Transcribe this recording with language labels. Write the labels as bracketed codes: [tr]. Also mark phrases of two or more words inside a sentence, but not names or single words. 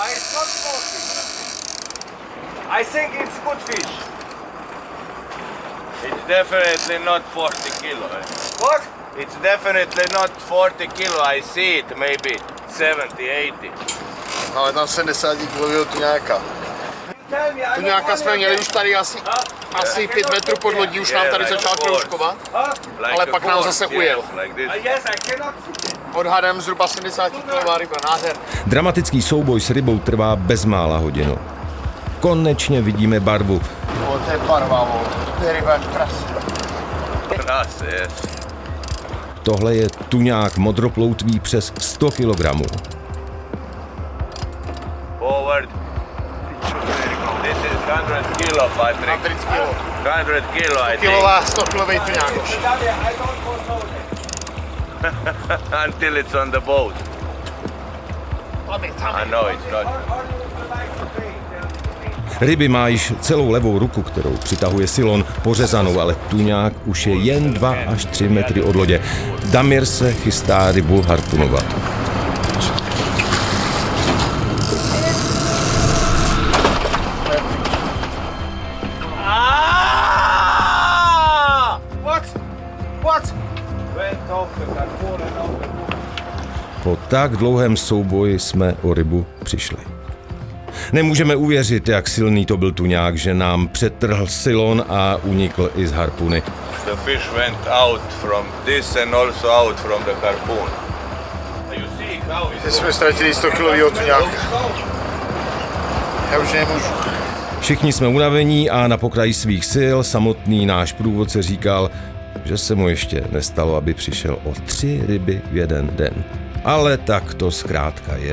[en] I think it's good fish. It's definitely not 40 kilo. What? It's definitely not 40 kilo. I see it maybe 70, 80. [cs] Ale tam 70 kilového tuňáka. [en] Tell me, I [cs] Tuňáka jsme měli už tady asi 5 metrů pod lodí, už nám tady začal kroužkovat, ale pak nám zase ujel. [en] Like this. Yes, I cannot see it. [cs] Odhadem zhruba 70 kilová ryba, nádher. Dramatický souboj s rybou trvá bezmála hodinu. Konečně vidíme barvu. To je barva, to je ryba krásná. [en] Nice, yes. [cs] Tohle je tuňák modroploutvý přes 100 kg. [en] Forward. This is 100 kilo, Patrick. 130 kilo. 100 kilo, I think. [cs] Kilová, 100 kilový tuňák. [en] Tell me, I don't want to know that. Until it's on the boat. I know it's not. Or you would like to pay, tell me. [cs] Ryby má již celou levou ruku, kterou přitahuje silon, pořezanou, ale tuňák už je jen 2 až 3 metry od lodě. Damir se chystá rybu harpunovat. [en] What? [cs] Po tak dlouhém souboji jsme o rybu přišli. Nemůžeme uvěřit, jak silný to byl tuňák, že nám přetrhl silon a unikl i z harpuny. [en] The fish went out from this and also out from the harpoon. You see how [cs] Teď [en] it's [cs] jsme ztratili 100 kilového tuňáka. Já už nemůžu. Všichni jsme unavení a na pokraji svých sil samotný náš průvodce říkal, že se mu ještě nestalo, aby přišel o 3 ryby v jeden den. Ale tak to zkrátka je.